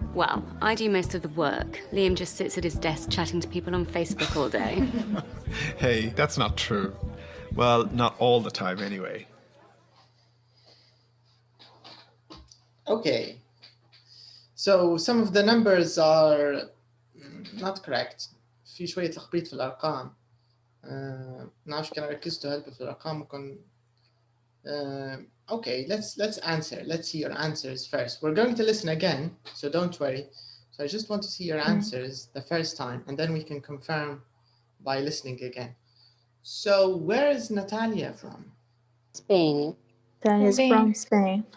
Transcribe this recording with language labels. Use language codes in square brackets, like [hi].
[en] Well, I do most of the work. Liam just sits at his desk chatting to people on Facebook all day. Hey, that's not true. Well, not all the time anyway. Okay. So some of the numbers are not correct. [ar] في شوية تخبيط في الأرقام. نعرفش كان ركزتوا هل في الأرقام ممكن. [en] Okay, let's answer. Let's see your answers first. We're going to listen again, so don't worry. So I just want to see your answers the first time, and then we can confirm by listening again. So where is Natalia from? Spain. That is from Spain.